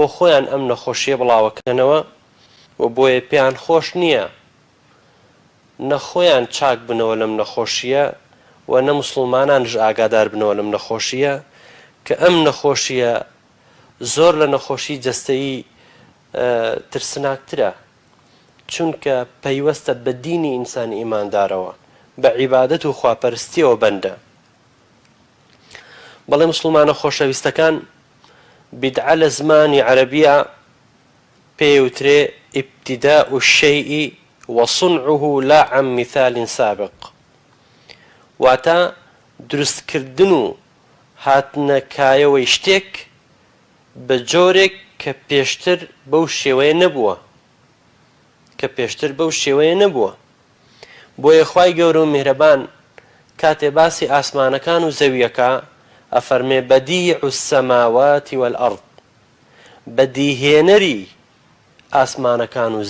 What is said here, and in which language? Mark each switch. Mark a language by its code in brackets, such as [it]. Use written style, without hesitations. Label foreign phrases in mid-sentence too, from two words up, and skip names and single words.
[ckb] خۆیان ئەم نەخۆشیە بڵاوەکەنەوە و بۆیە پێیان خۆش نییە نەخۆیان چاک بنەوە لەم نەخۆشیە و نە موسڵمانانش ئاگادار بنەوە لەم نەخۆشیە کە ئەم نەخۆشیە زۆر لە نەخۆشی جەستەیی ترسناکترە چونکە پەیوەستە بە دینی ئینسانی ئیماندارەوە بە عیبادەت و خواپەرستیەوە بەندە. بەڵێ موسڵمانە خۆشەویستەکان بیدعە لە زمانی عەرەبیە پێوترێ [ar] ئیبتیداء الشەیء وصنعه لا عن مثال سابق [ckb] واتە دروستکردن و هاتنەکایەوەی شتێک بە جۆرێک کە پێشتر بەو شێوەیە نەبووە بۆیە خوای گەورە و میهرەبان کاتێ باسی ئاسمانەکان و زەویەکە ئەفەرمێ [ar] بەدیع السەماوات والئەرض [ckb] بەدیهێنەری ئاسمانەکان و